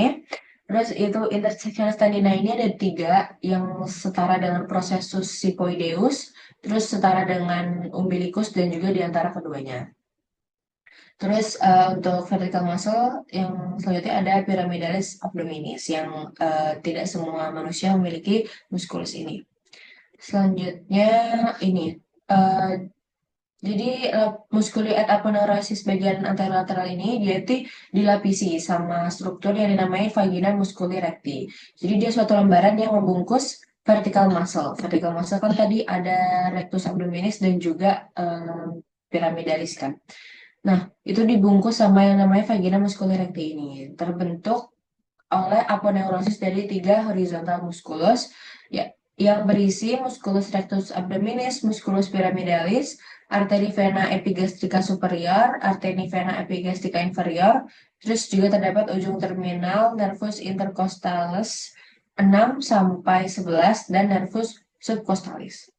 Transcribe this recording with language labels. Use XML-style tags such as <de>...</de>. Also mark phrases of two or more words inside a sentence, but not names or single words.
<id>Terus itu</id> <la>intersectiones tendinae</la> <id>ini ada tiga yang setara dengan</id> <la>processus sipoideus,</la> <id>terus setara dengan umbilicus dan juga di antara keduanya. Terus untuk</id> <en>vertical muscle</en> <id>yang selanjutnya ada</id> <la>pyramidalis abdominis</la> <id>yang tidak semua manusia memiliki muskulus ini. Selanjutnya ini uh, jadi</id> <la>musculi et aponeurosis</la> <id>bagian anterolateral ini dia itu dilapisi sama struktur yang dinamai</id> <la>vagina musculi recti.</la> <id>Jadi dia suatu lembaran yang membungkus</id> <en>vertical muscle. Vertical muscle</en> <id>kan tadi ada</id> <la>rectus abdominis</la> <id>dan juga pyramidalis kan. Nah, itu dibungkus sama yang namanya</id> <la>vagina musculi recti</la> <id>ini. Terbentuk oleh aponeurosis dari tiga</id> <en>horizontal musculus</en> <id>ya, yang berisi</id> <la>musculus rectus abdominis, musculus pyramidalis,</la> <id>arteri</id> <la>vena epigastrica superior,</la> <id>arteri</id> <la>vena epigastrica inferior,</la> <id>terus juga terdapat ujung terminal</id> <la>nervus intercostalis</la> <id>6 sampai 11 dan</id> <la>nervus subcostalis.</la>